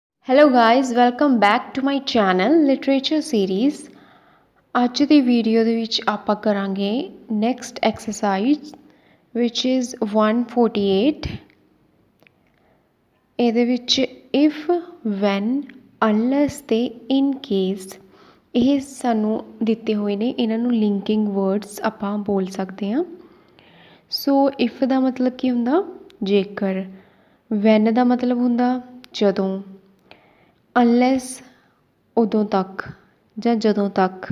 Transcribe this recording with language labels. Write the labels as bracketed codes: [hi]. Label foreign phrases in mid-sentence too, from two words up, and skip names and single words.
[en] Hello guys, welcome back to my channel Literature Series। [pa] ਅੱਜ ਦੀ ਵੀਡੀਓ ਦੇ ਵਿੱਚ ਆਪਾਂ ਕਰਾਂਗੇ [en] next exercise which is 148। [pa] ਇਹਦੇ ਵਿੱਚ [en] if, when, unless [pa] ਤੇ [en] in case [pa] ਇਹ ਸਾਨੂੰ ਦਿੱਤੇ ਹੋਏ ਨੇ। ਇਹਨਾਂ ਨੂੰ [en] linking words [pa] ਆਪਾਂ ਬੋਲ ਸਕਦੇ ਹਾਂ। ਸੋ if ਦਾ ਮਤਲਬ ਕੀ ਹੁੰਦਾ? ਜੇਕਰ। when ਦਾ ਮਤਲਬ ਹੁੰਦਾ ਜਦੋਂ। ਅਨਲੈਸ ਉਦੋਂ ਤੱਕ ਜਾਂ ਜਦੋਂ ਤੱਕ।